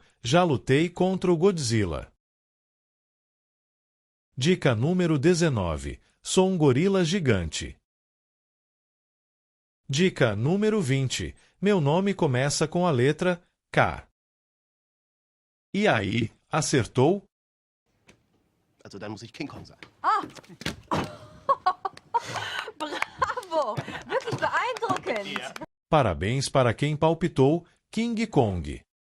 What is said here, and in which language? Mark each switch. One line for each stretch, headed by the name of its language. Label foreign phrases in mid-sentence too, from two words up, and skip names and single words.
Portuguese: Já lutei contra o Godzilla. Dica número 19. Sou um gorila gigante. Dica número 20. Meu nome começa com a letra K. E aí, acertou?
German: Also dann muss ich King Kong sein. Ah! Bravo! Wirklich beeindruckend!
Portuguese: Parabéns para quem palpitou King Kong.